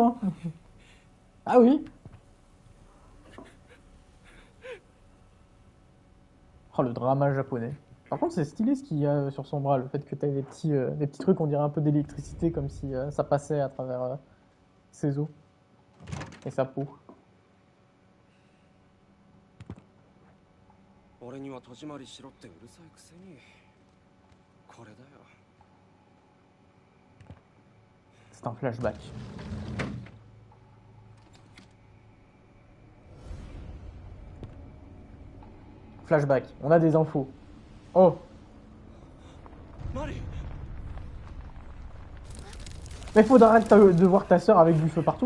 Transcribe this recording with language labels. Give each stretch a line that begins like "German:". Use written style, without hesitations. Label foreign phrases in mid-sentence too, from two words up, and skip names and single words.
French: Hein. Ah oui. Oh, le drama japonais. Par contre, c'est stylé ce qu'il y a sur son bras, le fait que t'as des petits trucs, on dirait un peu d'électricité, comme si ça passait à travers ses os et sa peau.
Japanese: 俺には戸締まりしろってうるさいくせにこれだよ
French: C'est un flashback. Flashback, on a des infos. Oh. Mais faudra arrêter de voir ta soeur avec du feu partout.